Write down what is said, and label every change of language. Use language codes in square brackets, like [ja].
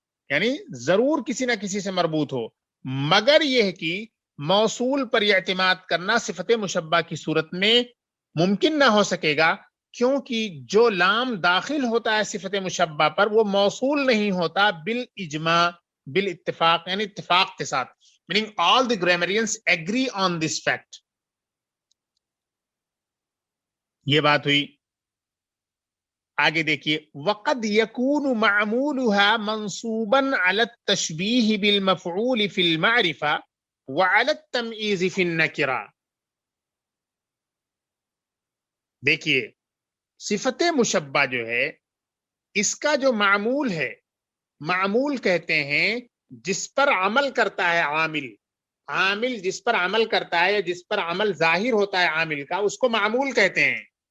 [ur] یعنی ضرور کسی نہ کسی سے مربوط ہو، مگر یہ کہ موصول پر اعتماد کرنا صفت مشبہ کی صورت میں ممکن نہ ہو سکے گا، کیونکہ جو لام داخل ہوتا ہے صفت مشبہ پر وہ موصول نہیں ہوتا بالاجماع، بالاتفاق یعنی اتفاق کے ساتھ. [en] meaning all the grammarians agree on this fact. [ur] یہ بات ہوئی. آگے دیکھیے [ar] وقد يكون معمولها منصوبا على التشبيه بالمفعول في المعرفة وعلى التمييز في النكرة. [ur] دیکھیے صفت مشبہ جو ہے اس کا جو معمول ہے، معمول کہتے ہیں جس پر عمل کرتا ہے عامل، عامل جس پر عمل کرتا ہے، جس پر عمل ظاہر ہوتا ہے عامل کا، اس کو معمول کہتے ہیں.